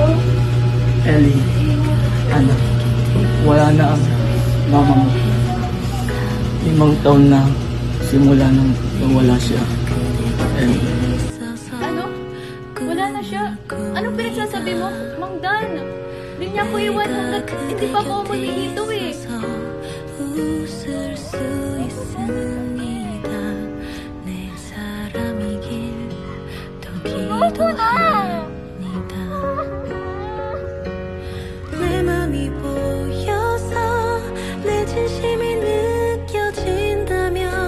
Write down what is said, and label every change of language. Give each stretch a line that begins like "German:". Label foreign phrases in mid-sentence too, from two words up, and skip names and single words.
Filipino: Ellie, anak, wala na ang mama mo. 5 taon na simula nang nawala siya. Ellie. Ano? Wala na siya. Anong pinagsasabi mo? Mang Dan, hindi niya ko iwan hanggat hindi pa ako umuwi dito eh.
Korean: 웃을 수 있습니다. 내 사람이길 더 기도합니다. 내 맘이 보여서 내 진심이 느껴진다면